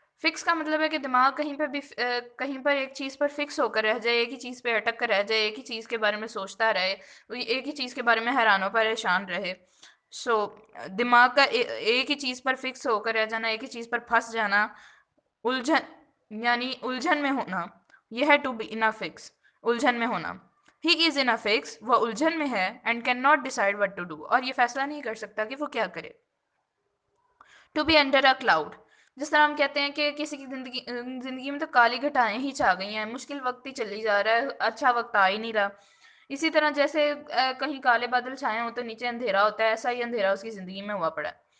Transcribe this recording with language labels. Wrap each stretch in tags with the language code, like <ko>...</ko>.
<ur>Fix کا مطلب ہے کہ دماغ کہیں پر بھی کہیں پر ایک چیز پر فکس ہو کر رہ جائے ایک ہی چیز پہ اٹک کر رہ جائے ایک ہی چیز کے بارے میں سوچتا رہے ایک ہی چیز کے بارے میں حیران و پریشان رہے. دماغ کا ایک ہی چیز پر فکس ہو کر رہ جانا ایک ہی چیز پر پھنس جانا الجھن یعنی الجھن میں ہونا یہ ہے</ur> <en>to be in a fix</en> <ur>الجھن میں ہونا.</ur> <en>He is in a fix.</en> <ur>وہ الجھن میں ہے</ur> <en>and cannot decide what to do.</en> <ur>اور یہ فیصلہ نہیں کر سکتا کہ وہ کیا کرے.</ur> <en>To be under a cloud.</en> <ur>جس طرح ہم کہتے ہیں کہ کسی کی زندگی میں تو کالی گھٹائیں ہی چھا گئی ہیں مشکل وقت ہی چلی جا رہا ہے اچھا وقت آ ہی نہیں رہا. اسی طرح جیسے کہیں کالے بادل چھائے ہوں تو نیچے اندھیرا ہوتا ہے ایسا ہی اندھیرا اس کی زندگی میں ہوا پڑا ہے.</ur>